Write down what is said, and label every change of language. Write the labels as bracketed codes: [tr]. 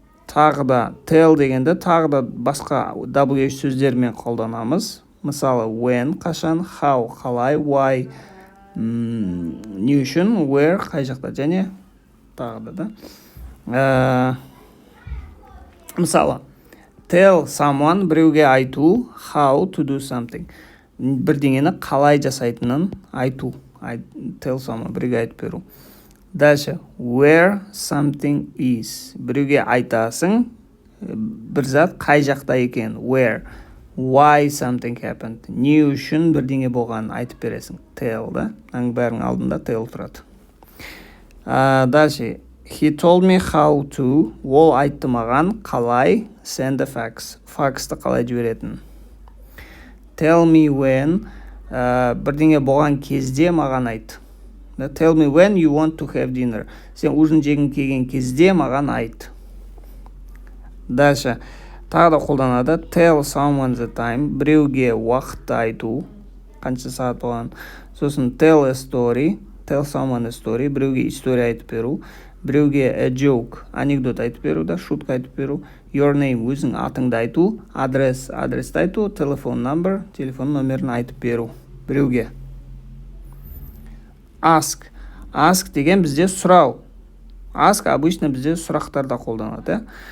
[kk] Тағы да tell дегенді тағы да басқа WH сөздермен қолданамыз. Мысалы, when, қашан, how, қалай, why, не үшін, where, қай жақта, және тағы да. Мысалы, [en] tell someone, [kk] біреуге айту, [en] how to do something. [kk] Бірдеңені қалай жасайтынын айту. [en] Tell someone, [kk] біреуге айтып беру. [en] Дальше, where something is. [kk] Біреуге айтасың, бір зат қай жақта екен, where. [en] Why something happened. [kk] Не үшін бірдеңе болғанын айтып бересің. Tell, да? Бәрінің алдында tell тұрады. [en] Дальше, he told me how to. [kk] Ол айтты маған қалай [en] send a fax. [kk] Faxты қалай жіберетін. [en] Tell me when. [kk] Бірдеңе болған кезде маған айт. [en] Tell me when you want to have dinner. [kk] Сен ужин жегің келген кезде маған айт. Дальше, тағы да қолданады. [en] Tell someone the time. [kk] Біреуге уақытты айту. Қанша сағат болған. Сосын tell a story. [en] Tell someone a story. [kk] Біреуге история айтып беру. Біреуге [en] a joke. [kk] Анекдот айтып беру да, шутка айтып беру. Your name, өзің атыңды айту. Адресті айту. Telephone number, телефон номерін айтып беру. Біреуге. [en] Ask. [kk] Ask деген бізде сұрау. Ask обычно бізде сұрақтарда қолданады.